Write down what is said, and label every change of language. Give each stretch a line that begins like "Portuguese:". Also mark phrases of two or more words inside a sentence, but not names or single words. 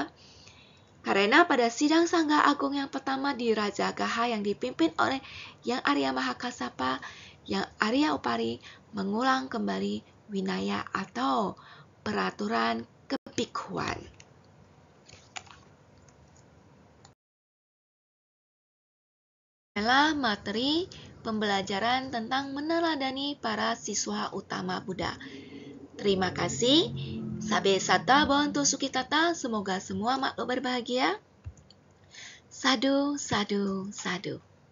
Indonesian: Karena pada sidang Sangga Agung yang pertama di Raja Gaha yang dipimpin oleh Yang Arya Mahakassapa, Yang Arya Upari mengulang kembali Winaya atau peraturan kebikhuan. Adalah materi pembelajaran tentang meneladani para siswa utama Buddha. Terima kasih.
Pali: Sabe sata bontu sukitata.
Indonesian: Semoga semua makhluk berbahagia.
Pali: Sadu, sadu, sadu.